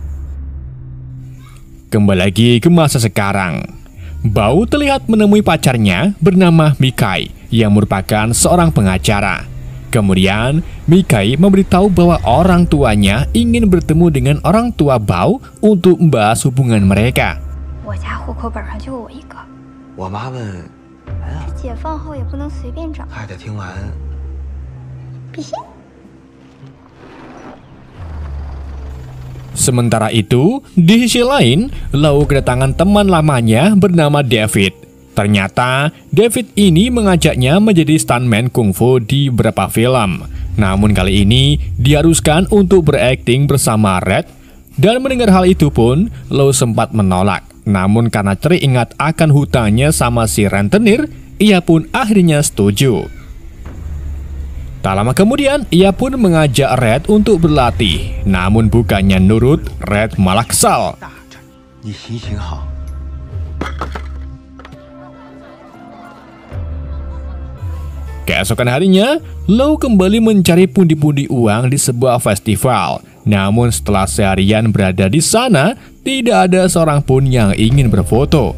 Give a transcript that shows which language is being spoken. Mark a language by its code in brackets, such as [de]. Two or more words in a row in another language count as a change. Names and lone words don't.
[id] Kembali lagi ke masa sekarang. Bao terlihat menemui pacarnya bernama Mikai yang merupakan seorang pengacara. Kemudian, Mikai memberitahu bahwa orang tuanya ingin bertemu dengan orang tua Bao untuk membahas hubungan mereka. [zh] 我家户口本上就我一个，我妈问，哎呀，解放后也不能随便找，还得听完。必须。 [id] Sementara itu, di sisi lain, Lau kedatangan teman lamanya bernama David. Ternyata, David ini mengajaknya menjadi stuntman kungfu di beberapa film. Namun kali ini, diharuskan untuk berakting bersama Red. Dan mendengar hal itu pun, Lau sempat menolak. Namun karena teringat akan hutangnya sama si rentenir, ia pun akhirnya setuju. Tak lama kemudian, ia pun mengajak Red untuk berlatih. Namun bukannya nurut, Red malah kesal. [zh] 你行行好。 [id] Keesokan harinya, Lau kembali mencari pundi-pundi uang di sebuah festival. Namun setelah seharian berada di sana, tidak ada seorang pun yang ingin berfoto.